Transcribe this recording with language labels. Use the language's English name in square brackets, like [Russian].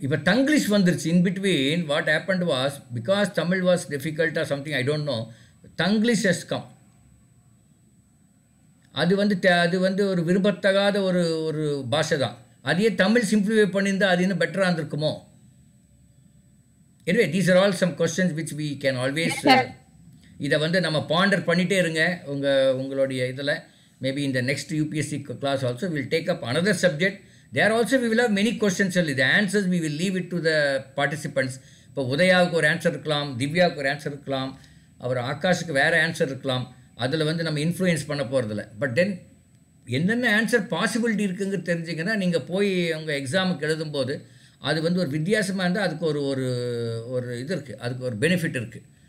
[Tamil] இப்போ தங்கிலீஷ் வந்துருச்சு. [English] In between what happened was because Tamil was difficult or something I don't know, Tanglish has come. [Tamil] அது வந்து ஒரு விரும்பத்தகாத ஒரு பாஷை தான். அதையே தமிழ் சிம்பிளிஃபை பண்ணியிருந்தால் அது இன்னும் பெட்டராக இருந்திருக்குமோ? [English] Anyway, these are all some questions which we can always [Tamil] இதை வந்து நம்ம பாண்டர் பண்ணிகிட்டே இருங்க உங்களுடைய இதில். [English] Maybe இந்த next UPSC class also will take up another subject. There also we will have many questions. The answers we will leave it to the participants. [Tamil] இப்போ உதயாவுக்கு ஒரு ஆன்சர் இருக்கலாம், திவ்யாவுக்கு ஒரு ஆன்சர் இருக்கலாம், அவர் ஆகாஷுக்கு வேறு ஆன்சர் இருக்கலாம். அதில் வந்து நம்ம இன்ஃப்ளூயன்ஸ் பண்ண போகிறதில்ல. பட் தென் என்னென்ன ஆன்சர் பாசிபிலிட்டி இருக்குங்கிறது தெரிஞ்சிங்கன்னா நீங்கள் போய் உங்கள் எக்ஸாமுக்கு எழுதும்போது அது வந்து ஒரு வித்தியாசமாக இருந்தால் அதுக்கு ஒரு இது இருக்குது, அதுக்கு ஒரு பெனிஃபிட் இருக்குது.